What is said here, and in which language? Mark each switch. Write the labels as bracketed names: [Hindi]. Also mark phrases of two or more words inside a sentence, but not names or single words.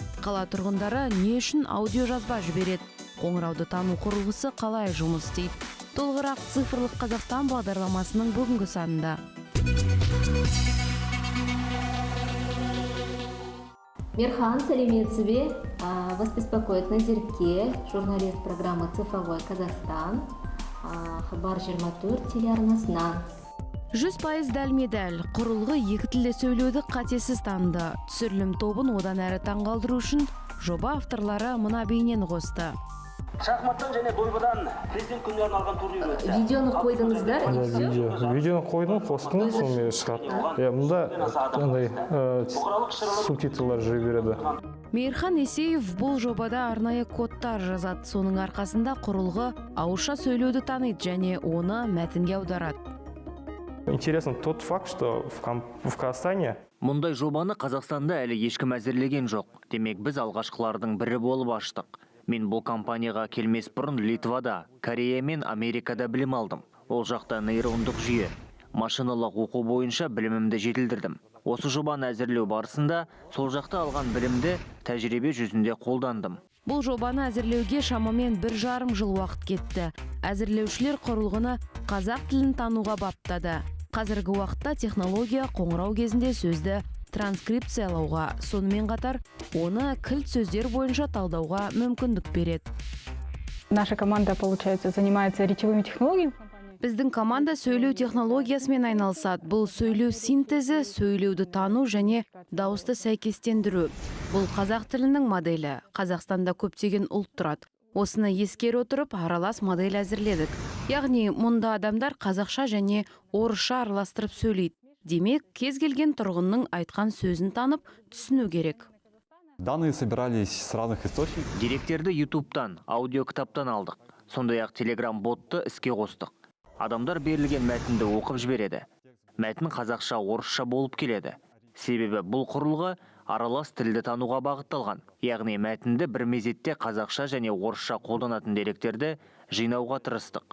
[Kazakh] Қала тұрғындары не үшін аудио жазба жібереді? Қоңырауды тану құрылғысы қалай жұмыс істейді? Толығырақ цифрлық Қазақстан бағдарламасының бүгінгі санында. Мирхан, сәлеметсіз бе? [Russian] Вас беспокоит Назерке, журналист программы «Цифровой Казахстан», [Kazakh] Хабар 24 телеарнасынан. 100% дәлме-дәл құрылғы екі тілде сөйлеуді қатесіз таныды. Түсірілім тобын одан әрі таңғалдыру үшін жоба авторлары мына бейнені қосты. Шахматтан және дойбыдан президент күндерін алған турнир өтті. Видеоны қойдыңыздар? Видеоны қойдым, қостым, сонымен шығады. Мұнда субтитрлар жүре береді. Мейірхан Есеев бұл жобада арнайы кодтар жазады. Соның арқасында құрылғы ауызша сөйлеуді таниды және оны мәтінге аударады. [Russian] Интересно тот факт, что в Казахстане [Kazakh] мұндай жобаны Қазақстанда әлі ешкім әзірлеген жоқ. Демек біз алғашқылардың бірі болып аштық. Мен бұл компанияға келмес бұрын Литвада, Корея мен Америкада білім алдым. Ол жақта нейрондық жүйе, машиналық оқу бойынша білімімді жетілдірдім. Осы жобаны әзірлеу барысында сол жақта алған білімді тәжірибе жүзінде қолдандым. Бұл жобаны әзірлеуге шамамен 1,5 жыл уақыт кетті. Әзірлеушілер құрылғыны қазақ тілін тануға баптады. Қазіргі уақытта технология қоңырау кезінде сөзді транскрипциялауға, сонымен қатар оны кілт сөздер бойынша талдауға мүмкіндік береді. [Russian] Наша команда, получается, занимается речевыми технологиями. [Kazakh] Біздің команда сөйлеу технологиясымен айналысады. Бұл сөйлеу синтезі, сөйлеуді тану және дауысты сәйкестендіру. Бұл қазақ тілінің моделі. Қазақстанда көптеген ұлт тұрады. Осыны ескере отырып, аралас модель әзірледік. Яғни, мұнда адамдар қазақша және орысша араластырып сөйлейді. Демек, кез келген тұрғынның айтқан сөзін танып, түсіну керек. [Russian] Данные собирались с разных источников. [Kazakh] Деректерді YouTube-тан, аудиокітаптан алдық. Сондай-ақ Telegram-ботты іске қостық. Адамдар берілген мәтінді оқып жібереді. Мәтін қазақша, орысша болып келеді. Себебі бұл құрылғы аралас тілді тануға бағытталған. Яғни мәтінді бір мезетте қазақша және орысша қолданатын деректерді жинауға тырыстық.